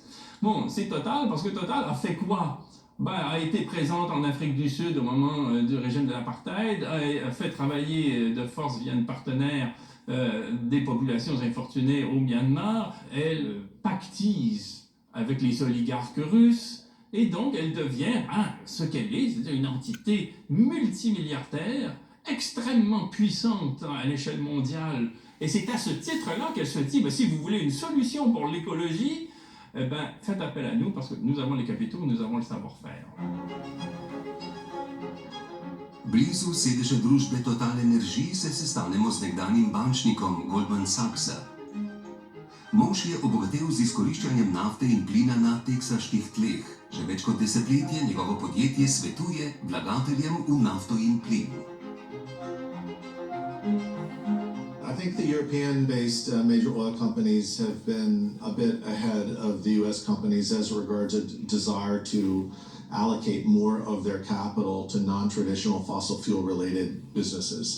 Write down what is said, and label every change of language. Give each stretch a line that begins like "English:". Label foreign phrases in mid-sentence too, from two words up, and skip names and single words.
French: Bon, c'est Total parce que Total a fait quoi? Ben, a été présente en Afrique du Sud au moment du régime de l'apartheid, a fait travailler de force via une partenaire des populations infortunées au Myanmar, elle pactise avec les oligarques russes, et donc elle devient ce qu'elle est, c'est-à-dire une entité multimilliardaire, extrêmement puissante à l'échelle mondiale. Et c'est à ce titre-là qu'elle se dit, si vous voulez une solution pour l'écologie, faites appel à nous, parce que nous avons les capitaux, nous avons le savoir-faire.
Slovenian: Blizu sedeža družbe Total Energy se sestanemo z nekdanjim bančnikom Goldman Sachsa. Mož je obogatel z izkoriščanjem nafte in plina na teksaških tleh. Že več kot desetletje njegovo podjetje svetuje vlagateljem v nafto in plin.
English: I think the European-based major oil companies have been a bit ahead of the US companies as regards a desire to allocate more of their capital to non-traditional fossil fuel-related businesses.